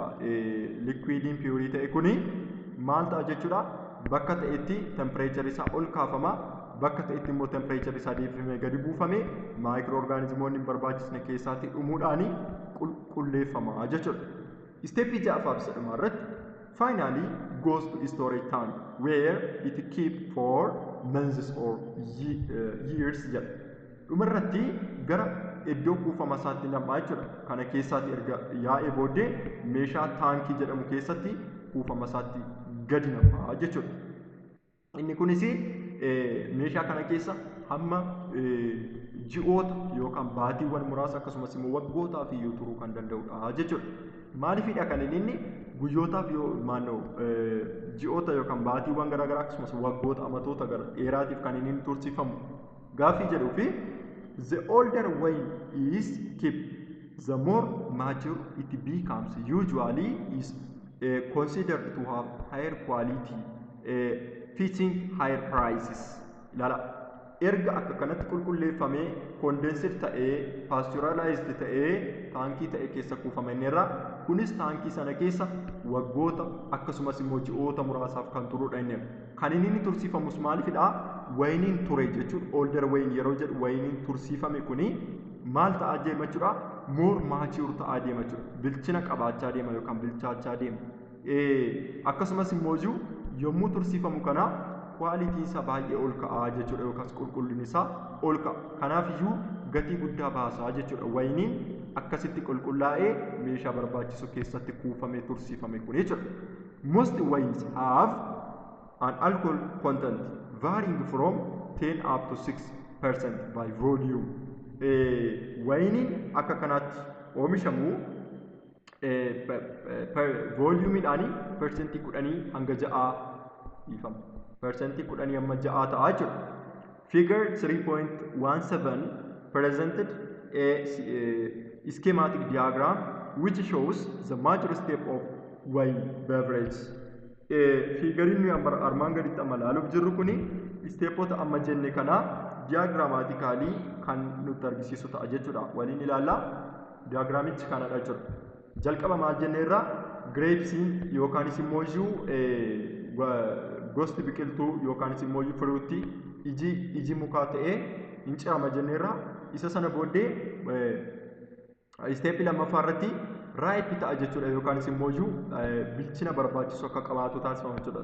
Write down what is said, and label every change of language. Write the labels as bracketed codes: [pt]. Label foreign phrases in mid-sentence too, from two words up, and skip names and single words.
[om] Liquidiin piyurii ta'e kuni maal ta'a jechuudha? Bakka ta'etti temperature isaa ol kaafama. Bakka ta'etti immoo temperature isaa deebifamee gadi buufame maayikiroo orgaanizimoonni hin barbaachisne keessaatti dhumuudhaan qulqulleeffama jechuudha. Isteeppii ja'affaaf sadhumaa irratti [en] finally goes to storage tank where it keep for months or years jedha. [om] Dhumarratti gara iddoo kuufama isaatti namaa jechuudha. Kana keessaatti erga yaa'ee booddee meeshaa taankii jedhamu keessatti kuufama isaatti gadi namaa jechuudha. Inni kunis meeshaa kana keessa hamma ji'oota yookaan baatiiwwan muraasa akkasumas immoo waggootaaf iyyuu turuu kan danda'udha jechuudha. Maaliifidha kan inni guyyootaaf yoo maannoo ji'oota yookaan baatiiwwan garaagaraa akkasumas waggoota amatoota gara dheeraatiif kan inni tursiifamu gaaffii jedhuu fi [en] the older wine is kept the more mature it becomes usually is considered to have higher quality fetching higher prices. [om] Ilala erga akka kanatti qulqulleeffamee condensed ta'ee pasteurized ta'ee taankii ta'e keessa kuufame irra kunis taankii sana keessa waggoota akkasumas immoo ji'oota muraasaaf kan turudha inni. Kan inni tursiifamus maalifidha? Wayiniin ture jechuudha. [en] Older wine [om] yeroo jedhu wayiniin tursiifame kuni maal ta'aa deema jechuudha? [en] More mature [om] ta'aa deema jechuudha. Bilchina qabaachaa deema yookaan bilchaachaa deema. Akkasumas immoo yommuu tursiifamu kana quality isaa baay'ee ol ka'aa jechuudha yookaas qulqullinni isaa ol ka'a. Kanaaf iyyuu gatii guddaa baasaa jechuudha. Wayiniin akkasitti qulqullaa'ee meeshaa barbaachisu keessatti kuufamee tursiifame kun jechuudha. [en] Most wines have an alcohol content varying from 10 up to 6% by volume. [om] Wayiniin akka kanaatti oomishamu volumiidhaan persentii 10 hanga 6 ifama. Persentii 10 amma 6 ta'a jechuudha. [en] Figure 3.17 presented a schematic diagram which shows the major step of wine beverage. [om] Figuriin nuyi armaan gaditti amma ilaaluuf jirru kuni steepota amma jenne kana diagraamatikaalii kan nutti argisiisu ta'a jechuudha. Waliin ilaallaa diagraamichi kanadha jechuudha. Jalqaba maal jenne irraa grapesiin yookaanis immoo gosti biqiltuu yookaanis immoo firuutti iji mukaa ta'ee hin cirama jenne irraa isa sana booddee isteeppii lammaffaa irratti raayippi ta'a jechuudha yookaanis immoo bilchina barbaachisu akka qabaatu taasifama jechuudha.